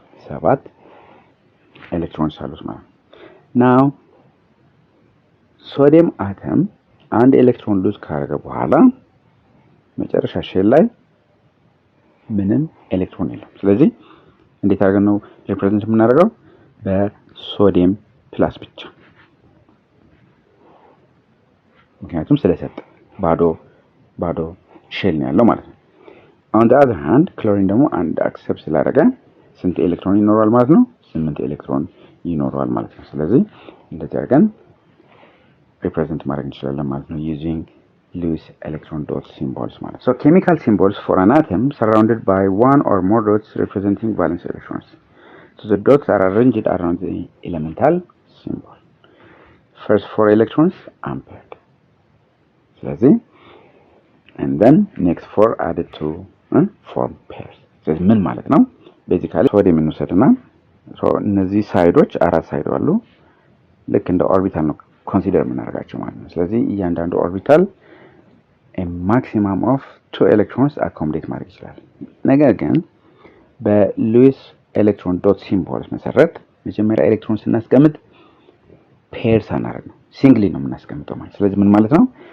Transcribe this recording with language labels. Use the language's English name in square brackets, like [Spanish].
[Amharic] 7 ኤሌክትሮንስ አሉት ማለት ነው። ናው ሶዲየም አተም አንድ ኤሌክትሮን ሉዝ ካደረገ በኋላ መጨረሻ ሼል ላይ ምንም ኤሌክትሮን የለም። ስለዚህ እንዴት አድርገን ነው ሪፕሬዘንት የምናደርገው? በሶዲየም ፕላስ ብቻ፣ ምክንያቱም ስለሰጠ ባዶ ሼል ነው ያለው ማለት ነው። [English] on the other hand [Amharic] ክሎሪን ደግሞ አንድ አክሰፕት ስላደረገ ስንት ኤሌክትሮን ይኖረዋል ማለት ነው? 8 ኤሌክትሮን ይኖረዋል ማለት ነው። ስለዚህ እንደዚህ አድርገን ሪፕሬዘንት ማድረግ እንችላለን [English] ማለት ነው using Lewis electron dot symbols ማለት ነው። so chemical symbols for an atom surrounded by one or more dots representing valence electrons. so the dots are arranged around the elemental symbol. first 4 electrons unpaired. ስለዚህ and then next 4 added to form pairs. [Amharic] ስለዚህ ምን ማለት ነው? ቤዚካሊ ሶዲየም እንውሰድና እነዚህ ሳይዶች አራት ሳይድ አሉ። ልክ እንደ ኦርቢታል ነው ኮንሲደር የምናደርጋቸው ማለት ነው። ስለዚህ እያንዳንዱ ኦርቢታል [English] a maximum of 2 electrons [Amharic] accommodate ማድረግ ይችላል። ነገር ግን በሉዊስ ኤሌክትሮን ዶት ሲምቦልስ መሰረት መጀመሪያ ኤሌክትሮን ስናስቀምጥ ፔር ሳናደርግ ነው ሲንግሊ ነው የምናስቀምጠው ማለት። ስለዚህ ምን ማለት ነው?